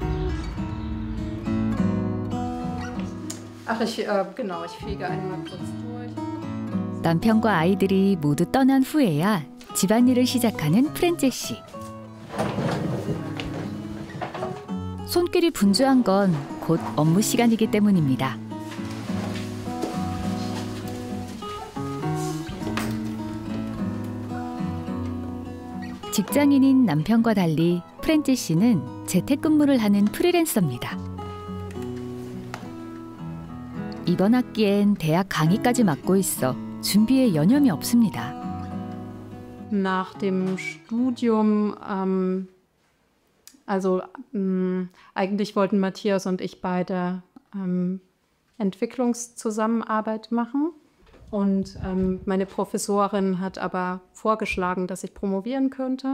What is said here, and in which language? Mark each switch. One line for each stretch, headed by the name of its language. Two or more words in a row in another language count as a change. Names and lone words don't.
German: Ich fege einmal kurz durch.
Korean: 남편과 아이들이 모두 떠난 후에야 집안일을 시작하는 프렌체 씨. 손길이 분주한 건 곧 업무 시간이기 때문입니다. 직장인인 남편과 달리 프렌체 씨는 재택근무를 하는 프리랜서입니다. 이번 학기엔 대학 강의까지 맡고 있어 준비에 여념이 없습니다.
German: Nach dem Studium, eigentlich wollten Matthias und ich beide Entwicklungszusammenarbeit machen. Und meine Professorin hat aber vorgeschlagen, dass ich promovieren könnte.